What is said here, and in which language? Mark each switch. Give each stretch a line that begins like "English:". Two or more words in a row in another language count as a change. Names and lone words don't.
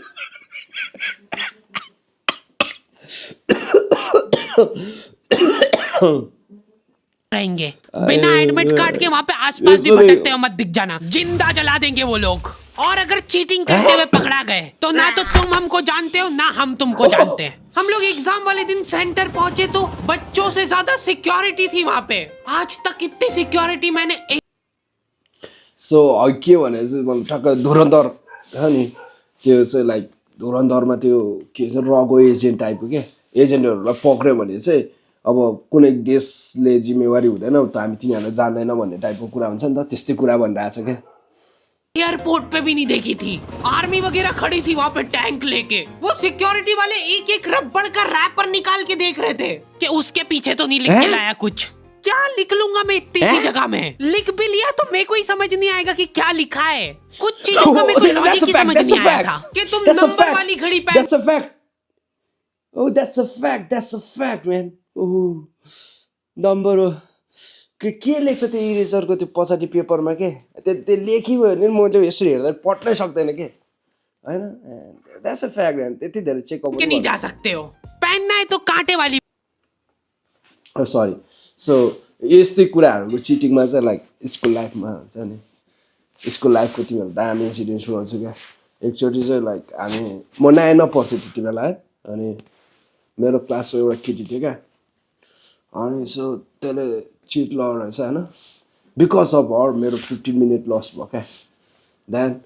Hindi: रहेंगे बिना एडमिट कार्ड के वहाँ पे आसपास भी भटकते हो मत दिख जाना, जिंदा जला देंगे वो लोग। और अगर चीटिंग करते हुए पकड़ा गए तो ना तो तुम हमको जानते हो ना हम तुमको जानते हैं। हम लोग एग्जाम वाले दिन सेंटर पहुंचे तो बच्चों से ज्यादा सिक्योरिटी थी वहाँ पे। आज तक इतनी सिक्योरिटी मैंने
Nepali: सो के भने चाहिँ मलाई ठक्क धुरन्धर छ नि त्यो चाहिँ लाइक धुरन्धरमा त्यो के छ रगो एजेन्ट टाइपको के एजेन्टहरूलाई पक्र्यो भने चाहिँ अब कुनै देशले जिम्मेवारी हुँदैन त हामी तिनीहरूलाई जान्दैन भन्ने टाइपको कुरा हुन्छ नि त त्यस्तै कुरा भनिरहेछ क्या
Hindi: एयरपोर्ट पे भी नहीं देखी थी, आर्मी वगैरह खड़ी थी वहाँ पे टैंक लेके। वो सिक्योरिटी वाले एक एक रबड़ का रैपर निकाल के देख रहे थे कि उसके पीछे तो नहीं लिख के लाया कुछ। क्या लिख लूंगा मैं इतनी सी जगह में? लिख भी लिया तो मेरे को ही समझ नहीं आएगा कि क्या लिखा है। कुछ चीजों का मेरे को लॉजिक ही समझ नहीं आया था कि तुम नंबर वाली घड़ी पहन।
English: That's a fact. Oh, that's a fact. That's a fact, man.
Nepali: Oh, नम्बर हो के लेख्छ त्यो इरेजरको त्यो पछाडि पेपरमा के त्यो लेखियो भने मैले यसरी हेर्दा पट्नै सक्दैन के हैन
English: that's a fact man
Nepali: त्यति धेरै चेक अप
Hindi: के नहीं जा सकते हो, पहनना है तो कांटे वाली।
Nepali: सरी सो यस्तै कुराहरूको चिटिङमा चाहिँ लाइक स्कुल लाइफमा हुन्छ नि स्कुल लाइफको तिमीहरू दामी इन्सिडेन्ट सुनाउँछु क्या एकचोटि चाहिँ लाइक हामी म 9 पढ्थेँ त्यति बेला है अनि मेरो क्लासको एउटा केटी थियो क्या अनि सो त्यसले चिट लगाएर रहेछ होइन
English: because of her
Nepali: मेरो 15 मिनट लस भयो क्या देन